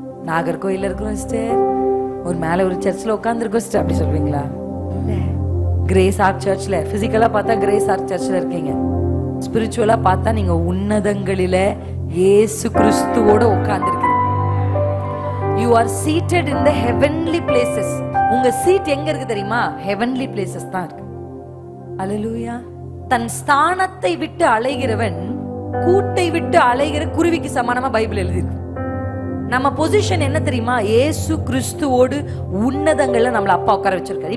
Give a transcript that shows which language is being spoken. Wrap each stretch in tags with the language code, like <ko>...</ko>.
<ta>நாகர்கோயில்ல இருக்கிறோம் சிஸ்டர், ஒரு மேல ஒரு சர்ச்ல உட்கார்ந்து இருக்கோம் சிஸ்டர், அப்படி சொல்றீங்களா? கிரேஸ் ஆர்ட் சர்ச்ல, பிசிக்கலா பார்த்தா கிரேஸ் ஆர்ட் சர்ச்ல இருக்கீங்க, ஸ்பிரிச்சுவலா பார்த்தா நீங்க உன்னதங்களில இயேசு கிறிஸ்துவோட உட்கார்ந்திருக்கீங்க.</ta> <en>You are seated in the heavenly places.</en> <ta>உங்க சீட் எங்க இருக்கு தெரியுமா?</ta> <en>heavenly places</en> <ta>தான் இருக்கு. அல்லேலூயா. தன் ஸ்தானத்தை விட்டு அலைகிறவன் கூட்டை விட்டு அலைகிற குருவிக்கு சமானமா பைபிள் எழுதிருக்கு. நம்ம பொசிஷன் என்ன தெரியுமா? இயேசு கிறிஸ்துவோடு உன்னதங்கள்ல நம்மள அப்பா உட்கார வச்சிருக்காரு.</ta>